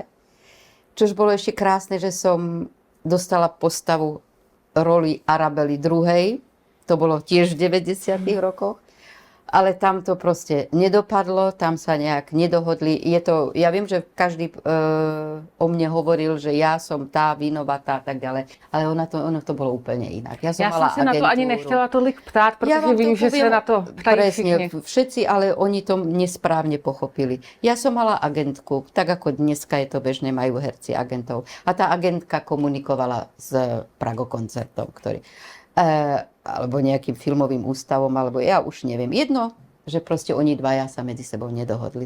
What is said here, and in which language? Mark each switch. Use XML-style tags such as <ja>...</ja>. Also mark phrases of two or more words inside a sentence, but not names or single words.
<sk>Čož bolo ešte krásne, že som dostala postavu roli Arabely II. To bolo tiež v 90. rokoch. Ale tam to proste nedopadlo, tam sa nejak nedohodli. Ja viem, že každý o mne hovoril, že ja som tá vinovatá a tak ďalej, ale ono to bolo úplne inak. Ja som</sk> <cs>se na to ani nechtěla tolik ptát, protože vím, že se na to ptají všichni.</cs> <sk>Všetci, ale oni to nesprávne pochopili. Ja som mala agentku, tak ako dneska je to bežné, majú herci agentov. A tá agentka komunikovala s Pragokoncertom, ktorý alebo nejakým filmovým ústavom, alebo ja už neviem. Jedno, že proste oni dvaja sa medzi sebou nedohodli.</sk>